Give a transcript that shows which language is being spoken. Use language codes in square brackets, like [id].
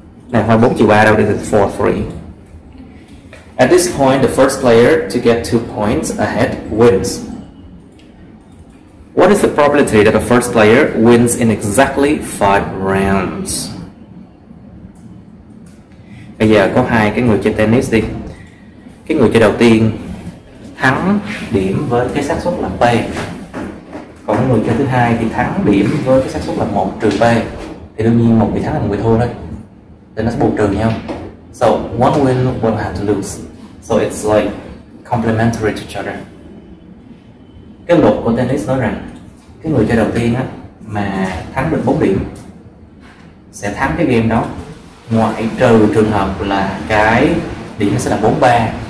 [vi] Này hoa 4/3 đâu, [en] this is 4-3. At this point, the first player to get 2 points ahead wins. What is the probability that the first player wins in exactly 5 rounds? [vi] Bây giờ có hai cái người chơi tennis đi. Cái người chơi đầu tiên thắng điểm với cái xác suất là P. Còn cái người chơi thứ hai thì thắng điểm với cái xác suất là 1 trừ P. Thì đương nhiên một người thắng là một người thua thôi. Thì nó sẽ bù trừ nhau. [en] So one win will have to lose. So it's like complementary to each other. [vi] Cái luật của tennis nói rằng cái người chơi đầu tiên á, mà thắng được 4 điểm sẽ thắng cái game đó, ngoại trừ trường hợp là cái điểm nó sẽ là 4-3.